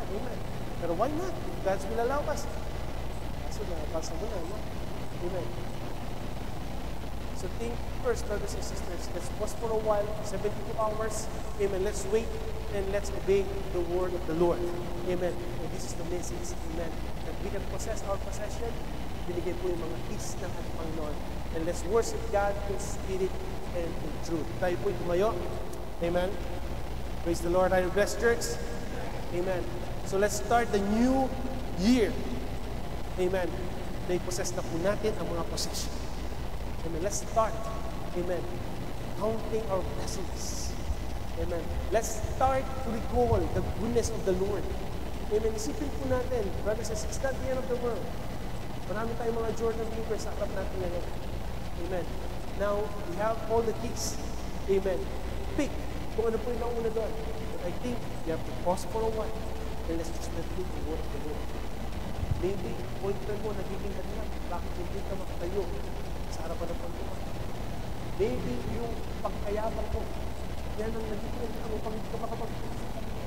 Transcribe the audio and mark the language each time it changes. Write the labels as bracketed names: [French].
[English] Amen. [Filipino] Pero [English] why not? If God will allow us. [Filipino] Kaso nakapasa mo na, no? [English] Amen. So think first, brothers and sisters. Let's pause for a while, 72 hours. Amen. Let's wait and let's obey the word of the Lord. Amen. And this is the message. Amen. That we can possess our possession. [Filipino] Binigay po yung mga keys ng ating Panginoon. [English] And let's worship God in spirit and in truth. [Filipino] Tayo po tumayo. [English] Amen. Praise the Lord. Are you blessed, church? Amen. So let's start the new year. Amen. [Filipino] Na-possess na po natin ang mga possession. [English] Amen. Let's start. Amen. Counting our blessings. Amen. Let's start to recall the goodness of the Lord. Amen. [Filipino] Isipin po natin, [English] brothers and sisters, not the end of the world. [Filipino] Marami tayong mga Jordan believers sa harap natin ngayon. [English] Amen. Now, we have all the keys. Amen. [Filipino] Pick kung ano po yung nauna doon. [English] But I think you have to pause for a while and let's just meditate the word of the Lord. [Filipino] Maybe, pointer mo, nagiging hadlang. Bakit hindi ka makatayo sa harapan ng Panginoon? Maybe, yung pagkayabang mo, yan ang nagiging ang upang hindi ka makapag-pagpapag.